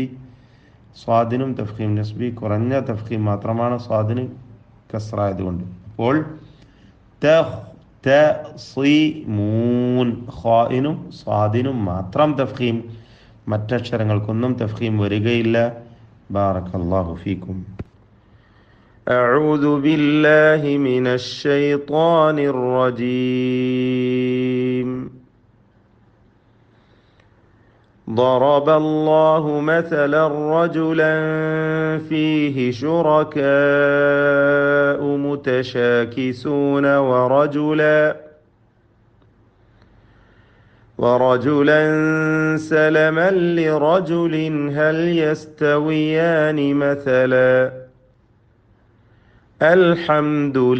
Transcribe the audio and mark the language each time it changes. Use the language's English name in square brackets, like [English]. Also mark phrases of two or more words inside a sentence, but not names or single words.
[Malayalam] സ്വാദിനും [Arabic] تفخيم نسبي, [Malayalam] കുറഞ്ഞ തഫ്ഖീം മാത്രമാണ് സ്വാദിന് കസ്റായതുകൊണ്ട്. അപ്പോൾ തഖ്തസിമൂൻ ഖാഇനും സ്വാദിനും മാത്രം തഫ്ഖീം, മറ്റക്ഷരങ്ങൾക്കൊന്നും തഫ്ഖീം വരികയില്ല. [Arabic] بارك الله فيكم. أعوذ بالله من الشيطان الرجيم. ضرب الله مثلا رجلا فيه شركاء متشاكسون ورجلا سلما لرجل هل يستويان مثلا الحمد